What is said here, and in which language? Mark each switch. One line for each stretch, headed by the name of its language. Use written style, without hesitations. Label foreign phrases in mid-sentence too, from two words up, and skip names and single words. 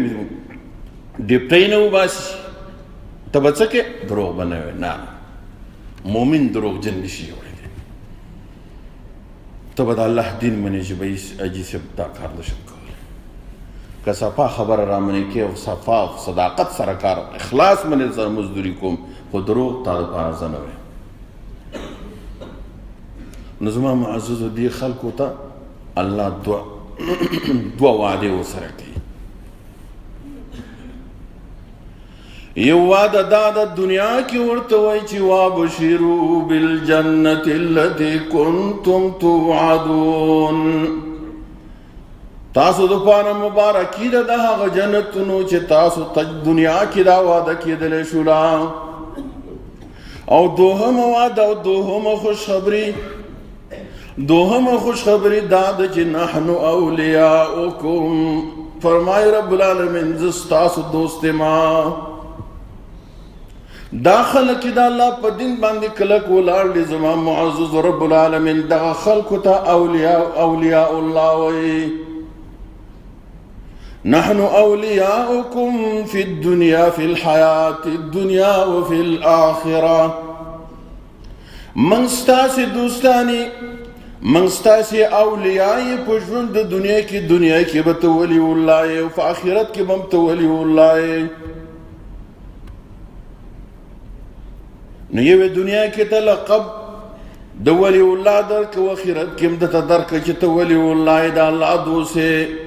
Pashto: مې ډیپټۍ نه وباسي ته به څه کې دروغ به نه وایې نه مؤمن دروغجن نشي جوړېدی ته به د الله دین منې چې به حاجي صاحب دا کار نه شم کولی که صفا خبره را منې کې او صفا صداقت سره کار اخلاص منې سره مزدوري کوم خو دروغ تا دپاره زه نه وایم نو زما معززو دې خلکو ته الله دوه وعدې ورسره کوي یو وعده دا د دنیا کې ورته وایي چې
Arabic: وابشروا بالجنة التي كنتم توعدون
Pashto: تاسو دپاره مبارکي ده د هغه جنتونو چې تاسو ته دنیا کې دا وعده کېدلی شوله او دوهمه وعده او دوهمه خوشخبري دا ده چې
Arabic: نحن اولیاؤکم
Pashto: فرمای رب العالمین زه ستاسو دوست ما دا خلق چې د الله په دین باندې کلک ولاړ دي زما معزز رب العالمین دغه خلکو ته اولیاء الله وایي
Arabic: نحن اولیاؤکم فی الدنیا فی الحیات الدنیا وفی الآخرة
Pashto: من ستاسې دوستانی من ستاسې اولیاء په ژوند د دنیا کې به ته ولی الله یې او په آخرت کې به هم ته ولی الله یې نو یوې دنیا کې ته لقب د ولی الله درکه او آخرت کې هم درته درکه چې ته ولی الله یې د الله دوست یې